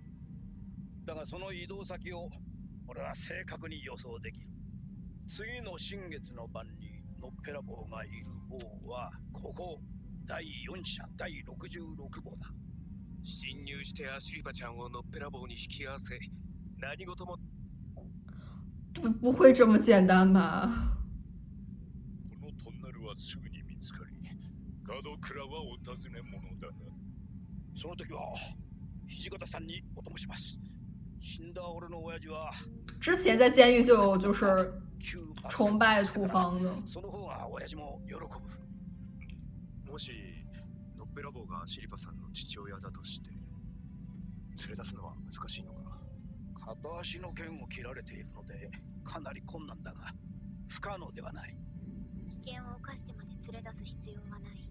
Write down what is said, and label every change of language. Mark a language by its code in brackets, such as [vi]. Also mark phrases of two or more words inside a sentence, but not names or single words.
[ja] だがその移動先を俺は正確に予想できる。次の新月の晩にのっぺらぼうがいる方はここ第4社第66号だ。侵入してアシリパちゃんをのっぺらぼうに引き合わせ、何事も [zh] 不会这么简单吧？ [ja] このトンネルはすぐに見つかり、門倉はお尋ね者だな。その時は土方さんにお供します。死んだ俺の親父は [zh] 之前在监狱就有就是旧幕崇拜土方的。 [ja] その方が親父も喜ぶ。もしのっぺらぼうがシリパさんの父親だとして連れ出すのは難しいのか？片足の剣を切られているのでかなり困難だが不可能ではない。危険を冒してまで連れ出す必要はない。